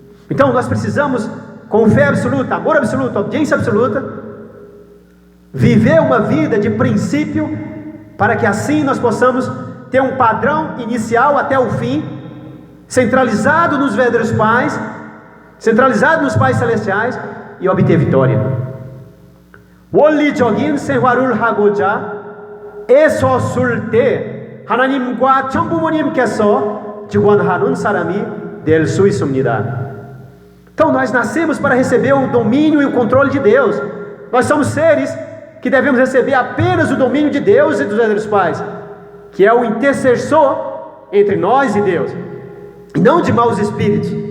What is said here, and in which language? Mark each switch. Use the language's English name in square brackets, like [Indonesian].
[Portuguese] Então nós precisamos, com fé absoluta, amor absoluto, obediência absoluta, viver uma vida de princípio, para que assim nós possamos ter um padrão inicial até o fim, centralizado nos verdadeiros pais, centralizado nos pais celestiais, e obter vitória. [Korean] 원리적인 생활을 하고자 애썼을 때 하나님과 천부모님께서 직원하는 사람이 될 수 있습니다. [Portuguese] Então nós nascemos para receber o domínio e o controle de Deus. Nós somos seres que devemos receber apenas o domínio de Deus e dos verdadeiros pais, que é o intercessor entre nós e Deus, e não de maus espíritos.